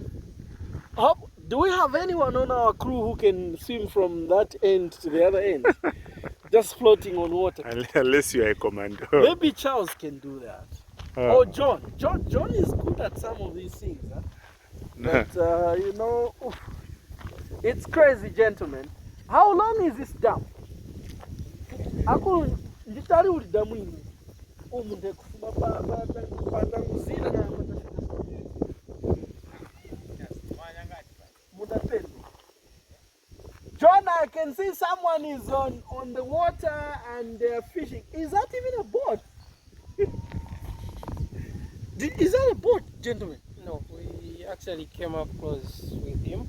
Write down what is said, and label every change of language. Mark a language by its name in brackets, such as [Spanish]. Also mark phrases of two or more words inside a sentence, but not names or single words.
[English] Do we have anyone on our crew who can swim from that end to the other end? Just floating on water. Unless you are a commando. Maybe Charles can do that. Or John. John is good at some of these things. Huh? But, you know, It's crazy, gentlemen. How long is this dam? [Bemba] Ako nditali uli damu ini. Umunde kufuma pa muzina na muda. [English] John, I can see someone is on the water and they're fishing. Is that even a boat? Is that a boat, gentlemen? No, we actually came up close with him.